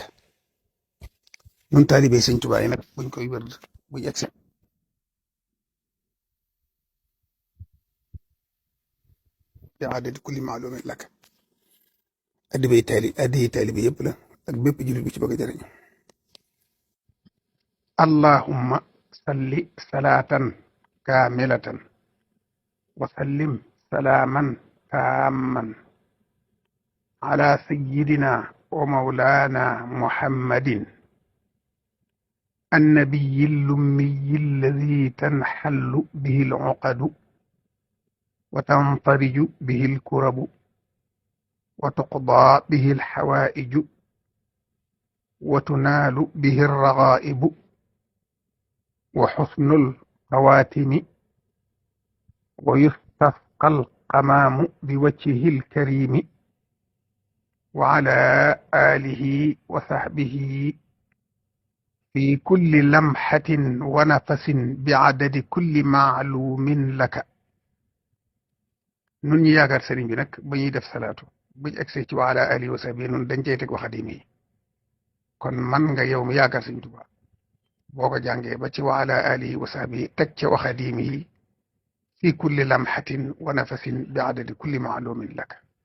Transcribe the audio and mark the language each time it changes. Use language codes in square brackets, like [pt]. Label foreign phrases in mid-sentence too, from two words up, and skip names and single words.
[wo] ñun taalibe Sëñ Tuubaa yi nag buñ koy wér buñ egsi [ar] بعدد كل معلوم لك [wo] addiyi taalibe yëpp la ak bépp jullit bi ci bëgg a jëriñu. [ar] اللهم صل صلاة كاملة وسلم سلاما تاما على سيدنا ومولانا محمد النبي الأمي الذي تنحل به العقد وتنفرج به الكرب وتقضى به الحوائج وتنال به الرغائب وحسن الخواتم ويستسقى الغمام بوجهه الكريم وعلى آله وصحبه في كل لمحة ونفس بعدد كل معلوم لك. [wo] nun ñi yaakaar sëriñ bi nag ba ñuy def salaatu buñ egsee ci [ar] وعلى آله وصحبه [wo] nun dañ cey teg [ar] وخادم [wo] yi kon man nga yow mi yaakaar sëriñ Tuubaa boo ko jàngee ba ci [ar] وعلى آله وصحبه [wo] teg ca [ar] وخادم [wo] yi [ar] في كل لمحة ونفس بعدد كل معلوم لك